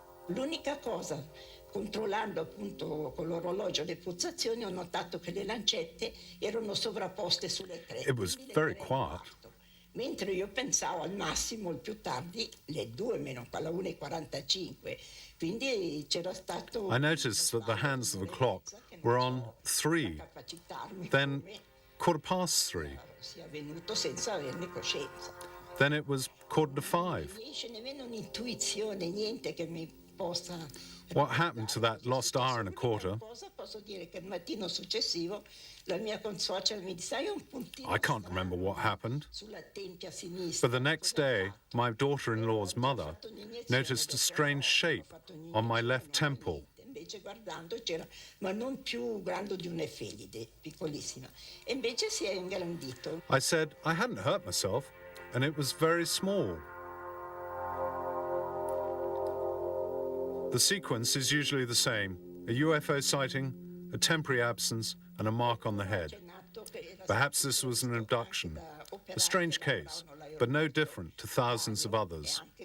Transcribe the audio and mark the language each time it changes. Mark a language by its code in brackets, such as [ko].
[it] L'unica cosa, controllando appunto con l'orologio le pulsazioni, ho notato che le lancette erano sovrapposte sulle tre. [en] It was very quiet. [it] Mentre io pensavo al massimo, il più tardi, le 2 meno alla 1:45. Quindi c'era stato... [en] I noticed that the hands of the clock were on 3, then 3:15. [it] sia avvenuto senza averne coscienza. [en] Then it was 4:45. [it] Non riesce nemmeno un'intuizione, niente che mi possa... [en] What happened to that lost hour and a quarter? [it] Posso dire che il mattino successivo la mia consuocera mi disse: "Hai un puntino [en] I can't remember what happened. [it] sulla tempia sinistra." [en] But the next day, my daughter-in-law's mother noticed a strange shape on my left temple. [it] Invece guardando c'era, ma non più grande di un'efelide, piccolissima. E invece si è ingrandito. [en] I said I hadn't hurt myself, and it was very small. The sequence is usually the same: a UFO sighting, a temporary absence, and a mark on the head. Perhaps this was an abduction, a strange case, but no different to thousands of others.